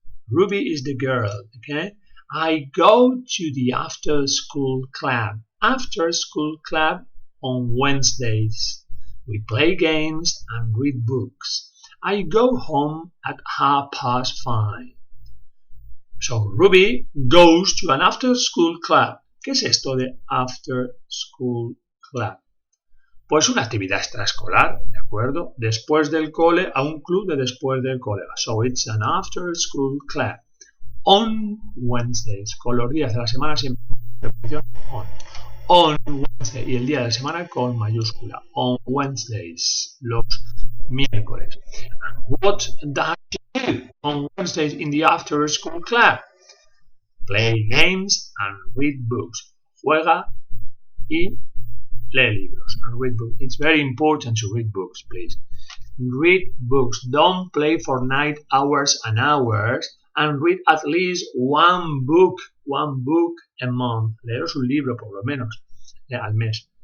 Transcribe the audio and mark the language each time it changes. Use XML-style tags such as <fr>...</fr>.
<en>Ruby is the girl, okay? I go to the after school club. After school club on Wednesdays. We play games and read books. I go home at 5:30. So Ruby goes to an after school club.</en> <es>¿Qué es esto de after school club? Pues una actividad extraescolar, ¿de acuerdo? Después del cole, a un club de después del cole.</es> <en>So it's an after school club. On Wednesdays,</en> <es>con los días de la semana siempre on.</es> <en>On Wednesday,</en> <es>y el día de la semana con mayúscula.</es> <en>On Wednesdays,</en> <es>los miércoles.</es> <en>What does she do on Wednesdays in the after school club? Play games and read books.</en> <es>Juega y lee libros.</es> <en>And read books. It's very important to read books, please. Read books. Don't play for 9 hours and hours, and read at least one book a month.</en> <es>Leeros un libro por lo menos al mes.</es>